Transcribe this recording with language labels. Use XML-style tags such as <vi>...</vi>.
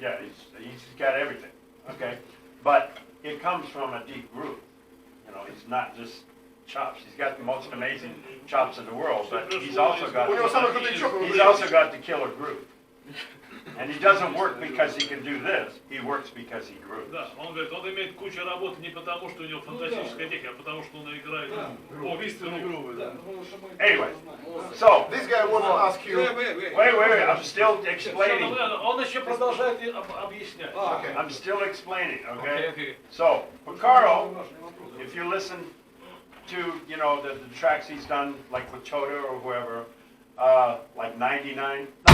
<en>Yeah, he's got everything, okay? But it comes from a deep groove. You know, he's not just chops. He's got the most amazing chops in the world, but he's also got</en> <ru>У него самый крутой чоп.</ru> <en>he's also got the killer groove. And he doesn't work because he can do this. He works because he grooves.</en> <ru>Да, он говорит, он имеет кучу работы не потому, что у него фантастическая техника, а потому, что он играет убийственную грубую. Да.</ru> <en>Anyway, so This guy wants to ask you. wait, I'm still explaining.</en> <ru>Он еще продолжает объяснять.</ru> <en>Okay. I'm still explaining, okay? So, Porcaro, if you listen to, you know, the tracks he's done, like with Choda or whoever, like 99.</en>